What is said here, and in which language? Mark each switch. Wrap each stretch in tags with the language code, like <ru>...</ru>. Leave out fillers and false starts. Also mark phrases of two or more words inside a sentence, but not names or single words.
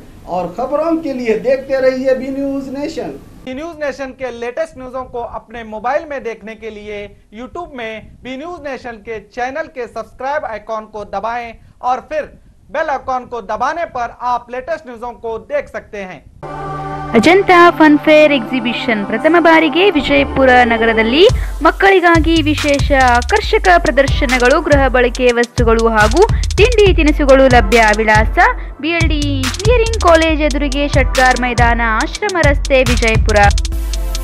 <hi>और खबरों के लिए देखते रहिए बी न्यूज नेशन। बी न्यूज नेशन के</hi> <en>latest news</en> <hi>को अपने मोबाइल में देखने के लिए YouTube में बी न्यूज नेशन के चैनल के</hi> <en>subscribe icon</en> <hi>को दबाएं और फिर</hi> <en>bell icon</en> <hi>को दबाने पर आप</hi> <en>latest news</en> <hi>को देख सकते हैं।</hi> <kn>ಅಜಂತಾ ಫನ್ ಫೇರ್ ಎಕ್ಸಿಬಿಷನ್ ಪ್ರಥಮ ಬಾರಿಗೆ ವಿಜಯಪುರ ನಗರದಲ್ಲಿ ಮಕ್ಕಳಿಗಾಗಿ ವಿಶೇಷ ಆಕರ್ಷಕ ಪ್ರದರ್ಶನಗಳು, ಗೃಹ ಬಳಕೆ ವಸ್ತುಗಳು ಹಾಗೂ ತಿಂಡಿ ತಿನಿಸುಗಳು ಲಭ್ಯ. ವಿಳಾಸ BLD ಇಂಜಿನಿಯರಿಂಗ್ ಕಾಲೇಜ್ ಎದುರಿಗೆ, ಶಟ್ಗಾರ್ ಮೈದಾನ, ಆಶ್ರಮ ರಸ್ತೆ, ವಿಜಯಪುರ.</kn>